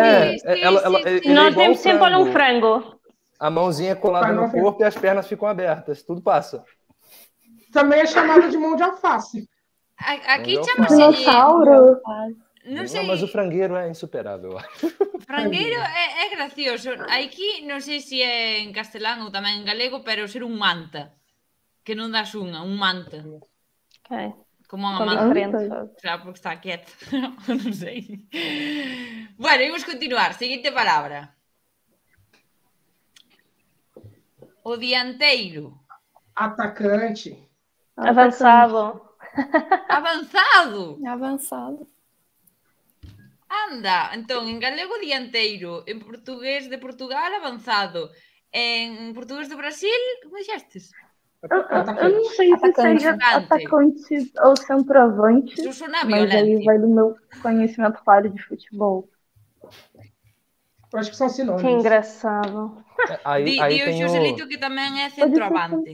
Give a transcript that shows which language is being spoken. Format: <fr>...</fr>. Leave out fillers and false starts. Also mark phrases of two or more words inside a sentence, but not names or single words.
<pt>Sim, sim, ele é Nós igual temos o sempre, olha, um frango. A mãozinha colada Vai, no não, corpo e as pernas ficam abertas. Tudo passa. Também é chamado de mão de alface. Aqui Não, chama-se... Dinossauro.</pt> <gl>Non sei,</gl> <pt>Não, mas o frangueiro é insuperável, eu acho. frangueiro é gracioso.</pt> <gl>Aquí non sei se é en castelán ou tamén en galego, pero ser un manta. Que non das unha, un manta.</gl> <pt>Ok.</pt> <gl>Como unha</gl> <pt>São</pt> <gl>manta.</gl> <pt>diferentes. Será porque está quieto.</pt> <gl>Non sei. Bueno, imos continuar. Seguinte palabra. O dianteiro.</gl> <pt>Atacante. Avançado.</pt> <gl>Avanzado.</gl> <pt>avançado.</pt> <gl>Anda. Entón, en galego dianteiro. En portugués de Portugal, avanzado. En portugués do Brasil, como dixestes?</gl> <pt>Eu não sei se Atacante. seria atacante ou centroavante, Isso sona mas aí violento. vai do meu conhecimento falho de futebol. Eu acho que são Que sinônimos. engraçado. Aí</pt> <gl>Di o</gl> <pt>tem o...</pt> <gl>Joselito que tamén é</gl> <pt>Pode ser centroavante.</pt>